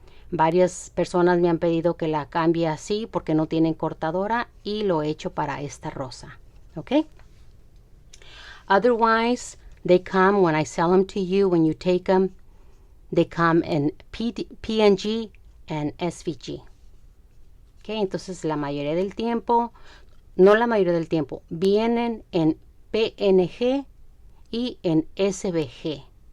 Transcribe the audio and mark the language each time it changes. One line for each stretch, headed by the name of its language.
Spanish: Varias personas me han pedido que la cambie así porque no tienen cortadora y lo he hecho para esta rosa. Okay?
English: Otherwise, they come when I sell them to you, when you take them, they come in PNG and SVG.
Spanish: Okay, entonces la mayoría del tiempo, no la mayoría del tiempo, vienen en PNG y en SVG.